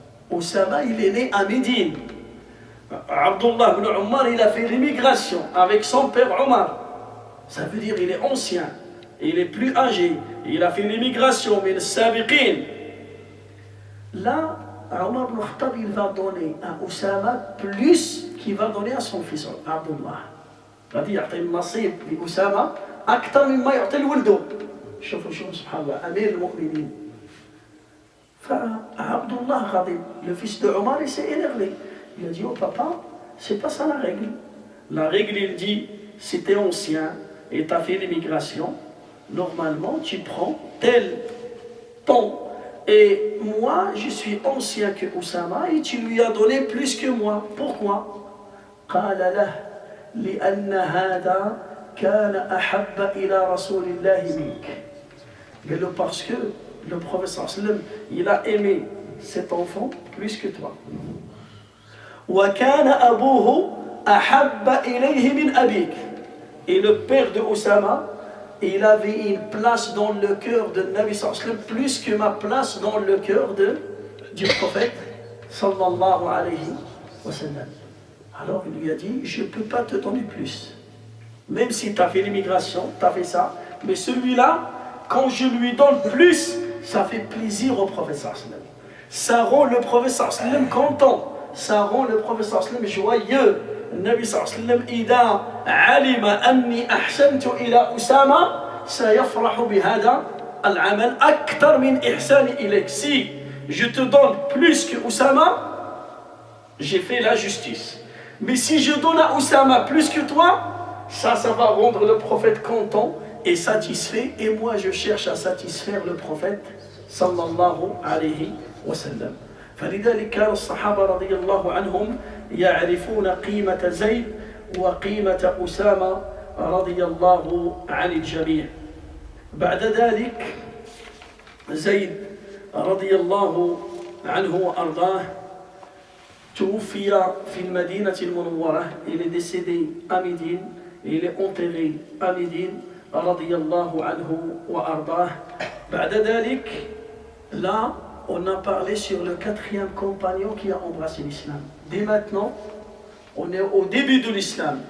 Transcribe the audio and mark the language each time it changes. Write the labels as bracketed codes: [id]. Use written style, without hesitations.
[fr] Oussama, il est né à Médine. Abdullah ibn Omar, il a fait l'immigration avec son père Omar. Ça veut dire qu'il est ancien, il est plus âgé, il a fait l'immigration, mais le sabiqin. Là, Omar ibn Khattab, il va donner à Oussama plus qu'il va donner à son fils Abdullah. [ar] غادي يعطي النصيب لأسامة أكثر مما يعطي لولده. شوفوا سبحان الله, أمير المؤمنين. فعبد الله غضب, [fr] le fils de Omar, il s'est énervé. Il a dit: oh papa, c'est pas ça la règle. La règle, il dit, si tu es ancien et tu as fait l'immigration, normalement tu prends tel temps. Et moi, je suis ancien que Oussama et tu lui as donné plus que moi. Pourquoi? [ar] قال له لأن هذا كان أحب إلى رسول الله منك. [fr] Mais parce que le prophète sallallahu alayhi wa sallam, il a aimé cet enfant plus que toi. [ar] وكان أبوه أحب إليه من أبيك. [fr] Et le père de Oussama, il avait une place dans le cœur de Nabi sallallahu alayhi wa sallam plus que ma place dans le cœur du prophète sallallahu alayhi wa sallam. Alors il lui a dit: je ne peux pas te donner plus. Même si tu as fait l'immigration, tu as fait ça. Mais celui-là, quand je lui donne plus, ça fait plaisir au prophète sallallahu alayhi wa sallam. Ça rend le prophète sallallahu alayhi wa sallam content. Ça rend le prophète sallallahu alayhi wa sallam joyeux. [ar] النبي صلى الله عليه وسلم إذا علم أني أحسنت إلى أسامة سيفرح بهذا العمل أكثر من إحساني إليك. [fr] Si je te donne plus que Oussama, j'ai fait la justice. Mais si je donne à Oussama plus que toi, ça va rendre le prophète content et satisfait. Et moi, je cherche à satisfaire le prophète sallallahu alayhi wa sallam. [ar] فلذلك كان الصحابة رضي الله عنهم يعرفون قيمة زيد وقيمة أسامة رضي الله عن الجميع. بعد ذلك زيد رضي الله عنه وأرضاه توفي في المدينة المنورة. [fr] Il est décédé à Médine, il est enterré à Médine [ar] رضي الله عنه وأرضاه. بعد ذلك, [fr] là on a parlé sur le 4e compagnon qui a embrassé l'islam. Dès maintenant, on est au début de l'islam.